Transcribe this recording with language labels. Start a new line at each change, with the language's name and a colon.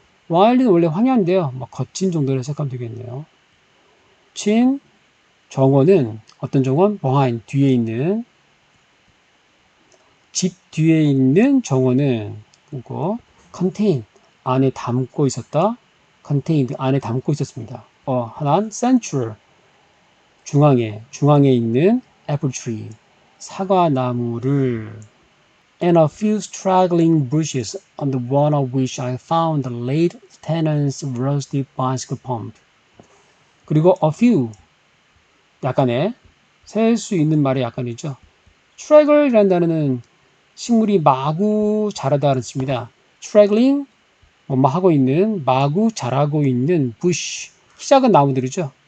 Korean: wild는 원래 황야인데요. 뭐 거친 정도로 해석하면 되겠네요. 친, 정원은 어떤 정원? behind, 뒤에 있는, 집 뒤에 있는 정원은, 그리고 contain, 안에 담고 있었다. contained, 안에 담고 있었습니다. 하나는
English: central,
Korean: 중앙에 있는
English: apple tree,
Korean: 사과나무를
English: and a few straggling bushes on the one of which I found the late tenant's rusty bicycle pump.
Korean: 그리고
English: a few,
Korean: 약간의, 셀 수 있는 말의 약간이죠. straggle이라는 단어는 식물이 마구 자라다는 뜻입니다. straggling, 뭐뭐 하고 있는, 마구 자라고 있는 bush, 키 작은 나무들이죠.